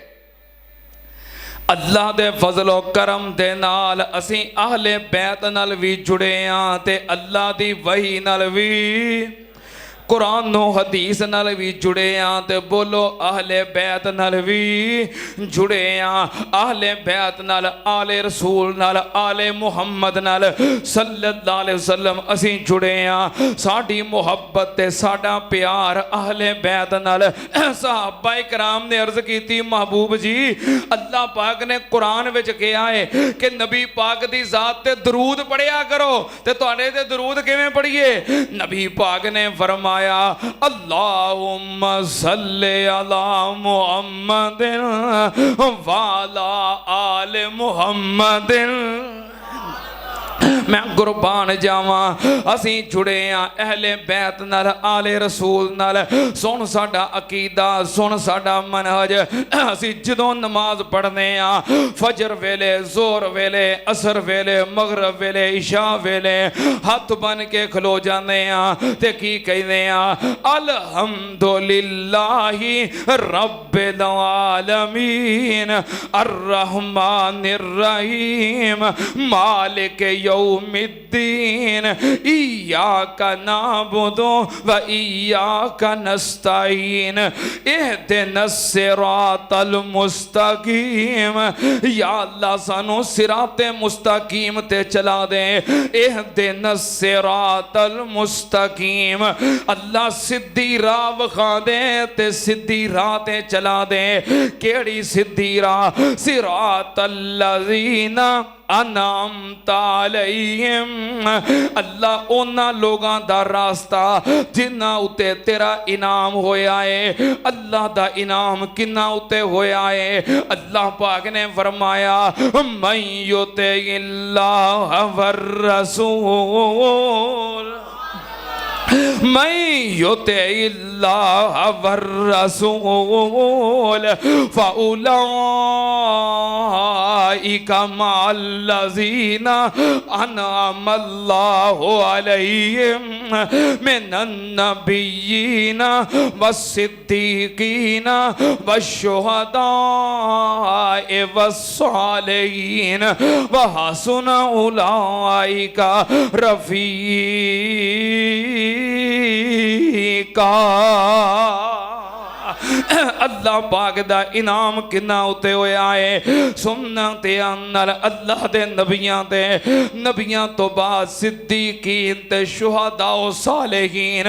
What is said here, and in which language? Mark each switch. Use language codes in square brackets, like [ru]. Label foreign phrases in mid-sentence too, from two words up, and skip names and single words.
[pa] اللہ دے فضل و کرم دے نال اسی اہل بیت نال بھی جڑے ہاں تے اللہ دی وحی نال بھی قرآن حدیث نال بھی جڑے ہاں تے بولو اہل بیت نال بھی جڑے ہاں. اہل بیت نال آل رسول نال آل محمد نال [ar] صلى الله عليه وسلم [pa] اسی جڑے ہاں. ساڈی محبت تے ساڈا پیار اہل بیت نال. صحابہ اکرام نے عرض کی محبوب جی اللہ پاک نے قرآن وچ کہا ہے کہ نبی پاک دی ذات تے درود پڑھیا کرو، تے تہاڈے تے درود کیویں پڑھیے? نبی پاک نے فرمایا [ar] اللهم صل على محمد وعلى آل محمد. [pa] میں قربان جاواں اسی جڑے ہاں اہل بیت نال آل رسول نال. سن ساڈا عقیدہ، سن ساڈا منہج. اسی جدوں نماز پڑھنے ہاں فجر ویلے، ظہر ویلے، عصر ویلے، مغرب ویلے، عشاء ویلے ہتھ بنھ کے کھلو جانے ہاں تے کی کہنے ہاں [ar] الحمد لله رب العالمين الرحمن الرحيم مالك يوم الدين إياك نعبد وإياك نستعين اهدنا الصراط المستقيم. [pa] یا اللہ سانوں صراط مستقیم تے چلا دے. [ar] اهدنا الصراط المستقيم, [pa] اللہ سدھی راہ وکھا دے تے سدھی راہ تے چلا دے. کیہڑی سدھی راہ? [ar] صراط الذين أنعمت عليهم, [pa] اللہ انہاں لوگاں دا راستہ جنہاں اتے تیرا انعام ہویا ہے. اللہ دا انعام کنہاں اتے ہویا ہے? اللہ پاک نے فرمایا [ar] من يطع الله وال الرسول، من يطع الله والرسول فأولئك مع الذين أنعم الله عليهم من النبيين والصديقين والشهداء والصالحين وحسن أولئك رفيقا. [pa] اللہ پاک دا انعام کنہاں اتے ہویا ہے? سننا تے انل اللہ دے نبیاں توں بعد صدیقین تے شہدا او صالحین.